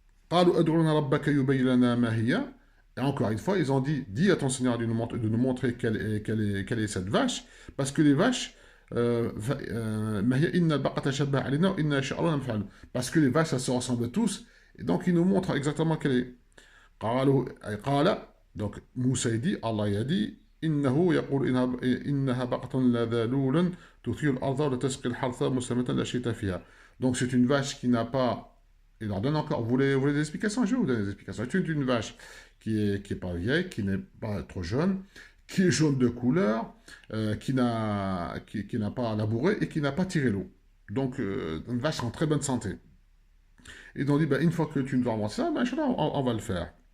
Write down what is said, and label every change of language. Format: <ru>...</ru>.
<fr>Et encore une fois, ils ont dit, dis à ton Seigneur de nous montrer quelle est cette vache, parce que les vaches, parce que les vaches, ça se ressemblent tous, et donc ils nous montrent exactement quelle est.</fr> <ar>قالوا أي قال</ar> <fr>donc Moussa il dit Allah il a dit</fr> <ar>إنه يقول إنها بقرة لا ذلول تثير الأرض وتسقي الحرث مسلمة لا شتاء فيها.</ar> <fr>Donc c'est une vache qui n'a pas. Il leur donne encore. Vous voulez des explications? Je vais vous donner des explications. C'est une vache qui est pas vieille, qui n'est pas trop jeune, qui est jaune de couleur, qui n'a pas labouré et qui n'a pas tiré l'eau. Donc une vache en très bonne santé. Et ils ont dit, ben, une fois que tu nous vas avoir ça, ben, Inch'Allah, on va le faire.</fr>